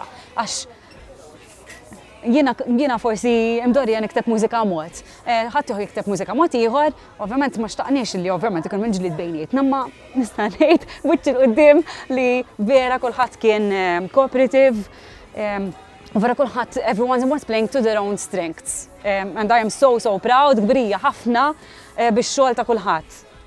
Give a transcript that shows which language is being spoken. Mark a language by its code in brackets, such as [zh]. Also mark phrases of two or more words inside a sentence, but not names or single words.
[mt] Għax jiena forsi imdorrija nikteb mużika mod. Ħadd ieħor jikteb mużika mod ieħor, ovvjament ma xtaqniex li ovvjament ikun minġlied bejnietna, ma nista' ngħid wiċċ il quddiem li vera kulħadd kien cooperative. Vera kulħadd, [en] everyone was playing to their own strengths. And I am so proud, [mt] kbrija ħafna bix-xogħol ta' kulħadd.